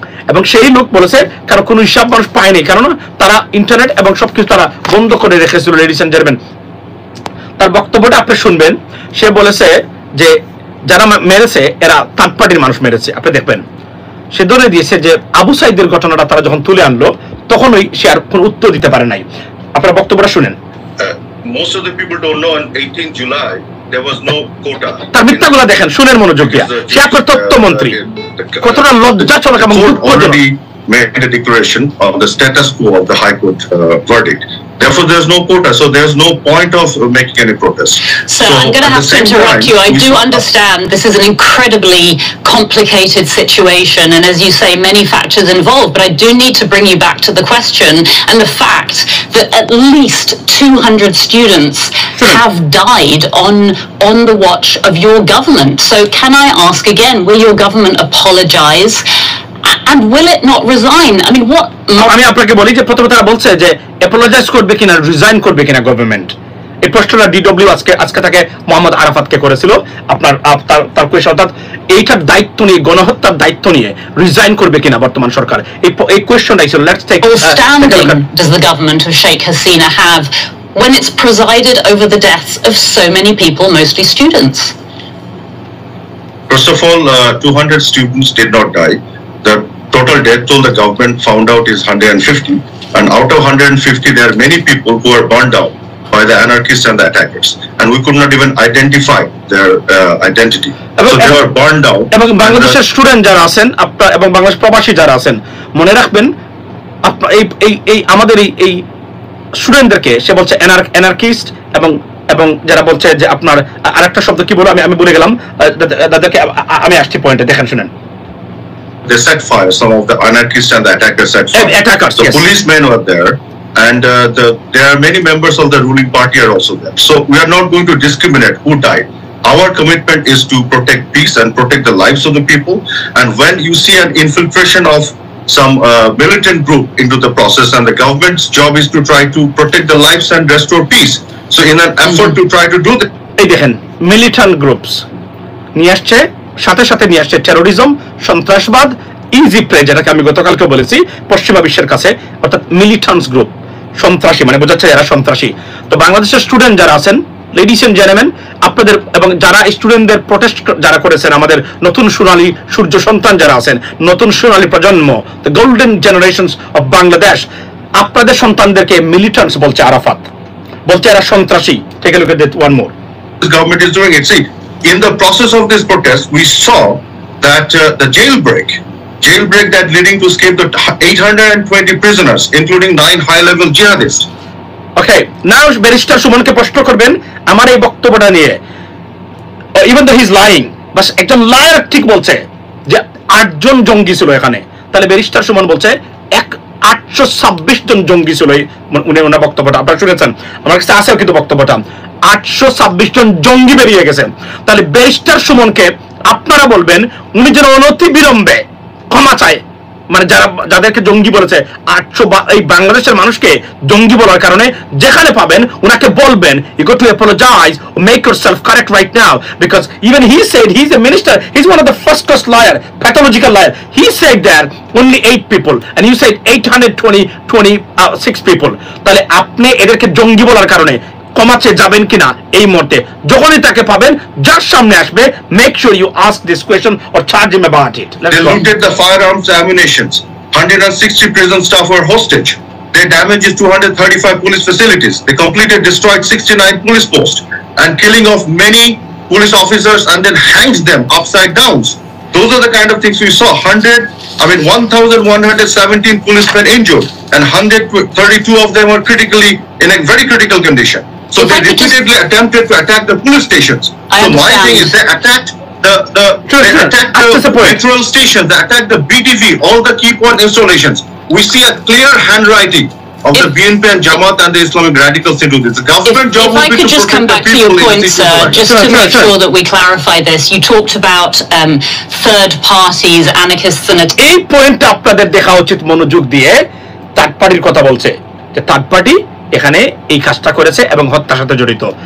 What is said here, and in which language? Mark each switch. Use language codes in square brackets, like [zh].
[bn] এবং সেই লোক বলেছে কারণ কোনো হিসাব মানুষ পায়নি, কারণ তারা ইন্টারনেট এবং সবকিছু তারা বন্ধ করে রেখেছিল। লেডিস এন্ড জেন্টলম্যান, তার বক্তব্যটা আপনি শুনবেন। সে বলেছে যে যারা মেরেছে এরা থার্ড পার্টির মানুষ মেরেছে। আপনি দেখবেন সে ধরে দিয়েছে যে আবু সাইদের ঘটনাটা তারা যখন তুলে আনলো তখনই সে আর কোনো উত্তর দিতে পারে নাই। আপনারা বক্তব্যটা শুনেন। [en] Most of the people don't know on 18th July there was no quota. [bn] তার মিথ্যাগুলো দেখেন, শুনেন মনোযোগ দিয়ে। সে আপনার তথ্যমন্ত্রী, কতটা লজ্জাজনক এবং দুঃখজনক। [en] Made a declaration of the status quo of the High Court verdict. Therefore, there's no quota, so there's no point of making any protest. So I'm going to have to interrupt you. I do understand this is an incredibly complicated situation, and as you say, many factors involved, but I do need to bring you back to the question and the fact that at least 200 students have died on the watch of your government. So can I ask again, will your government apologize? And will it not resign? I mean, what? [bn] আমি আপনাকে বলি যে প্রথমে তারা বলছে যে apologize করবে কিনা, রিজাইন করবে কিনা গভর্নমেন্ট। এই প্রশ্নটা ডিডব্লিউ আজকে তাকে মোহাম্মদ আরাফাতকে করেছিল। আপনার তার কোয়েশ্চন, অর্থাৎ এইটার দায়িত্ব নিয়ে, গণহত্যার দায়িত্ব নিয়ে রিজাইন করবে কিনা বর্তমান সরকার, এই কোয়েশ্চনটাই ছিল। [en] Let's take standing does the government of Sheikh Hasina have when it's presided over the deaths of so many people, mostly students? First of all, 200 students did not die. The total death toll the government found out is 150, and out of 150 there are many people who are burned down by the anarchists and the attackers, and we could not even identify their identity. So they were burned down. [bn] এবং বাংলাদেশের student যারা আছেন আপনার এবং বাংলাদেশ প্রবাসী যারা আছেন, মনে রাখবেন আপনার এই আমাদের এই স্টুডেন্টদেরকে সে বলছে অ্যানার্কিস্ট, এবং যারা বলছে যে আপনার আরেকটা শব্দ কি বলো আমি ভুলে গেলাম, তাদেরকে আমি আসছি পয়েন্টে, দেখেন শুনেন। [en] They set fire. Some of the anarchists and the attackers set fire. Attackers, the yes. Policemen were there, and there are many members of the ruling party are also there. So we are not going to discriminate who died. Our commitment is to protect peace and protect the lives of the people. And when you see an infiltration of some militant group into the process, and the government's job is to try to protect the lives and restore peace. So in an effort to try to do that, [bn] এই দেখেন militant groups নিয়ে আসছে, সাথে সাথে নিয়ে আসছে terrorism, সন্ত্রাসবাদ, easy pray, যেটাকে আমি গতকালকে বলেছি পশ্চিমা বিশ্বের কাছে, অর্থাৎ মিলিটেন্টস গ্রুপ, সন্ত্রাসী, মানে বোঝাচ্ছে এরা সন্ত্রাসী। তো বাংলাদেশের স্টুডেন্ট যারা আছেন, লেডিস এন্ড জেন্টলম্যান, আপনাদের এবং যারা স্টুডেন্টদের প্রোটেস্ট যারা করেছেন, আমাদের নতুন সোনালী সূর্য সন্তান যারা আছেন, নতুন সোনালী প্রজন্ম, [en] the golden generations of Bangladesh, [bn] আপনাদের সন্তানদেরকে মিলিটেন্টস বলছে আরাফাত, বলছে এরা সন্ত্রাসী। [en] Take a look at this one more. this government is doing it. See, in the process of this protest, we saw that the jailbreak that leading to escape the 820 prisoners, including 9 high-level jihadists. Okay, now [bn] barrister সুমনকে প্রশ্ন করবেন আমার এই বক্তব্যটা নিয়ে, [en] even though he is lying, [bn] বাস একজন liar ঠিক বলছে যে 8 জন জঙ্গি ছিল এখানে, তাহলে ব্যারিস্টার সুমন বলছে 826 জন জঙ্গি ছিল। উনি বক্তব্যটা আপনারা শুনেছেন, আমার কাছে আছে কিন্তু বক্তব্যটা, 826 জন জঙ্গি বেরিয়ে গেছে। তাহলে ব্যারিস্টার সুমনকে আপনারা বলবেন উনি যেন অনতি বিলম্বে ক্ষমা চায়, মানে যাদেরকে জঙ্গি বলেছে, 800 এই বাংলাদেশের মানুষকে জঙ্গি বলার কারণে যেখানে পাবেন উনাকে বলবেন [en] you got to apologize or make yourself correct right now, because even he said he's a minister, he's one of the first class lawyer, pathological lawyer, he said that only 8 people and you said 826 people. [bn] তাহলে আপনি এদেরকে জঙ্গি বলার কারণে ক্ষমাতে যাবেন কিনা এই মুহূর্তে, যখনই তাকে পাবেন যার সামনে আসবে, [en] make sure you ask this question or charge him about it. They looted the firearms, ammunitions. 160 prison staff were hostage. They damaged 235 police facilities. They completely destroyed 69 police posts and killing of many police officers and then hangs them upside down. Those are the kind of things we saw. 1,117 policemen injured and 132 of them were in a very critical condition. So they repeatedly attempted to attack the police stations. So my thing is they attacked they attacked the petrol station, they attacked the BTV, all the key point installations. We see a clear handwriting of the BNP and Jamaat and the Islamic radicals into this. The government job if I could just come back to your point, sir, just to make sure that we clarify this. You talked about third parties, anarchists and... [bn] এই পয়েন্টটা আপনাদের দেখা উচিত মনোযোগ দিয়ে। Third পার্টির কথা বলছে যে থার্ড পার্টি এখানে এই কাজটা করেছে এবং হত্যার সাথে জড়িত।